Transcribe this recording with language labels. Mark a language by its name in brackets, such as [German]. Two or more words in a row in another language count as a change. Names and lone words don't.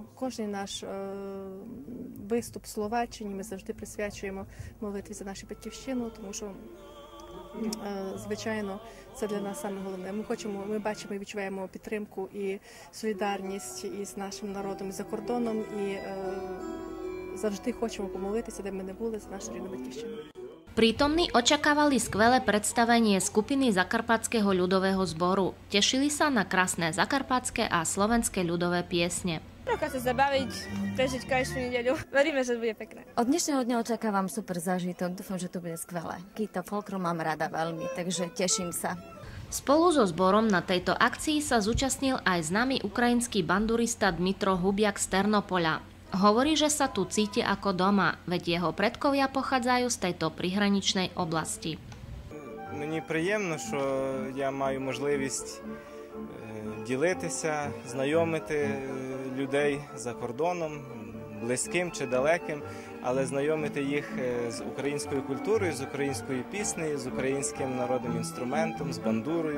[Ukrainian] Кожен наш виступ в Словаччині ми завжди присвячуємо молитві за нашу батьківщину, тому що, звичайно, це для нас саме головне. Ми бачимо і відчуваємо підтримку і солідарність із нашим народом за кордоном, і завжди хочемо помолитися, де ми не були, за нашу рідну батьківщину. [Slovak] Prítomní očakávali skvelé predstavenie skupiny Zakarpatského ľudového zboru. Tešili sa na krásne zakarpatské a slovenské ľudové piesne. Trocha sa zabaviť, prežiť krajšiu nedeľu. Veríme, že to bude pekné. Od dnešného dňa očakávam super zážitok. Dúfam, že to bude skvelé. Kita folklór mám rada veľmi, takže teším sa. Spolu so zborom na tejto akcii sa zúčastnil aj známy ukrajinský bandurista Dmitro Hubiak z Ternopoľa. Hovorí, že sa tu cíti ako doma, veď jeho predkovia pochádzajú z tejto prihraničnej oblasti. [Ukrainian] Мені приємно, що я маю можливість ділитися, знайомити людей за кордоном, близьким чи далеким, але знайомити їх з українською культурою, з українською піснею, з українським народним інструментом, з бандурою.